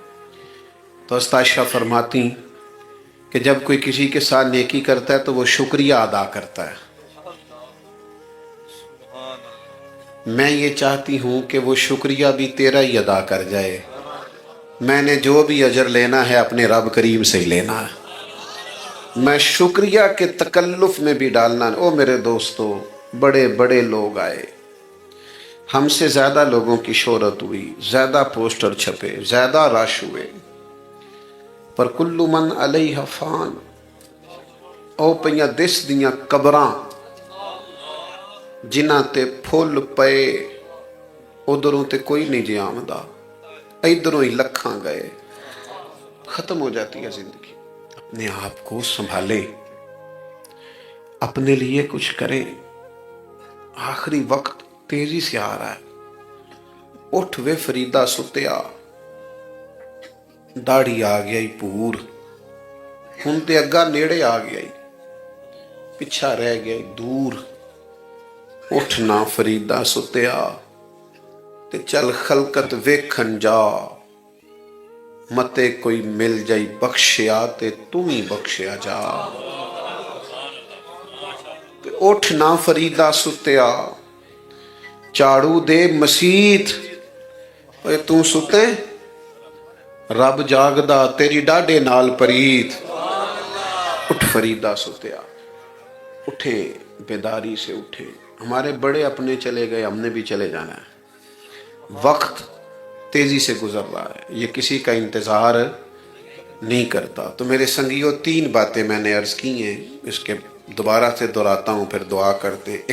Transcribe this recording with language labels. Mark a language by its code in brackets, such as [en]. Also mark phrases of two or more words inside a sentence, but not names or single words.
[ur] تو حضرت عائشہ فرماتی کہ جب کوئی کسی کے ساتھ نیکی کرتا ہے تو وہ شکریہ ادا کرتا ہے، میں یہ چاہتی ہوں کہ وہ شکریہ بھی تیرا ہی ادا کر جائے، میں نے جو بھی اجر لینا ہے اپنے رب کریم سے ہی لینا ہے، میں شکریہ کے تکلف میں بھی ڈالنا۔ او میرے دوستو، بڑے بڑے لوگ آئے، ہم سے زیادہ لوگوں کی شہرت ہوئی، زیادہ پوسٹر چھپے، زیادہ رش ہوئے، پر [ar] کل من علیہ فان، [pa] او پہیاں دس دیاں قبراں جنہ تے پھول پے، ادھروں تے کوئی نہیں جی آمدہ، ادھروں ہی لکھاں گئے، [ur] ختم ہو جاتی ہے زندگی۔ اپنے آپ کو سنبھالیں، اپنے لیے کچھ کریں، آخری وقت تیزی سے آ رہا ہے۔ [pa] اٹھ وے فریدہ ستیا، داڑھی آ گیا پور، ہن تے اگا نیڑے آ گیا، پچھا رہ گیا دور، اٹھنا فریدہ ستیا تے چل خلقت ویکھن جا، متے کوئی مل جائی بخشیا تے تم ہی بخشیا جا۔ اٹھنا فریدہ ستیا، چاڑو دے مسیت، اے تو ستے رب جاگدا تیری ڈاڈے نال پریت۔ اٹھ فریدہ ستیا، [ur] اٹھے بیداری سے اٹھے۔ ہمارے بڑے اپنے چلے گئے، ہم نے بھی چلے جانا ہے، وقت تیزی سے گزر رہا ہے، یہ کسی کا انتظار نہیں کرتا۔ تو میرے سنگیوں 3 باتیں میں نے عرض کی ہیں، اس کے دوبارہ سے دہراتا ہوں، پھر دعا کرتے ہیں۔